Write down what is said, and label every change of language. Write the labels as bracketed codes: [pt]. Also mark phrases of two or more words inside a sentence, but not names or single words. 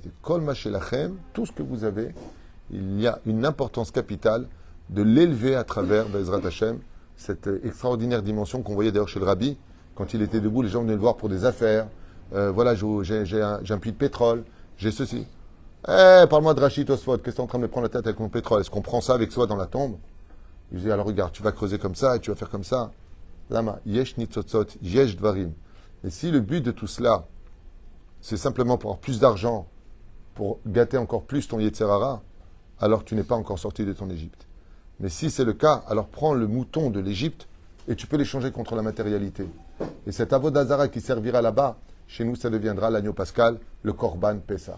[he] כל מה שלכם, [fr] tout ce que vous avez, il y a une importance capitale de l'élever à travers [he] בעזרת השם, [fr] cette extraordinaire dimension qu'on voyait d'ailleurs chez le Rabbi. Quand il était debout, les gens venaient le voir pour des affaires. Voilà, j'ai un puits de pétrole, j'ai ceci. Parle-moi de Rachid Tosfot, qu'est-ce que tu es en train de me prendre la tête avec mon pétrole? Est-ce qu'on prend ça avec soi dans la tombe? Il disait, alors regarde, tu vas creuser comme ça et tu vas faire comme ça. [he] למה, יש ניצוצות, יש דברים. [fr] Et si le but de tout cela, c'est simplement pour avoir plus d'argent, pour gâter encore plus ton Yetzerara, alors tu n'es pas encore sorti de ton Égypte. Mais si c'est le cas, alors prends le mouton de l'Égypte et tu peux l'échanger contre la matérialité. Et cet avodazara qui servira là-bas, chez nous, ça deviendra l'agneau pascal, le [he] קרבן פסח.